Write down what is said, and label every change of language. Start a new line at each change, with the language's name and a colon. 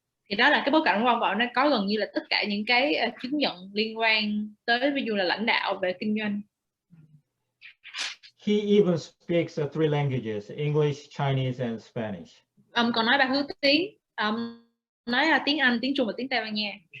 Vietnamese: Thì đó là cái bối cảnh của ông, nó có gần như là tất cả những cái chứng nhận liên quan tới ví dụ là lãnh đạo về kinh doanh.
English: He even speaks 3 languages: English, Chinese, and Spanish.
Vietnamese: Ông còn nói 3 thứ tiếng. Nói là tiếng Anh, tiếng Trung và tiếng Tây Ban Nha.